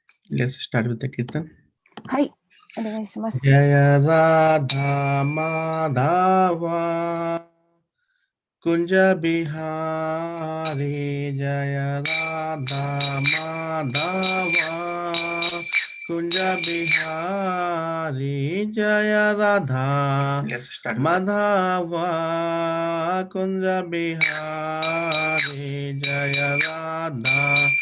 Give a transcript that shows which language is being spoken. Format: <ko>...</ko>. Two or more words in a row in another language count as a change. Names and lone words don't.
<en>Let's start with the Kirtan.</en> <ja>はい、お願いします。</ja> <sa>Jaya Radha Madhava Kunja Bihari Jaya Radha Madhava Kunja Bihari Jaya Radha Madhava Kunja Bihari Jaya Radha</sa>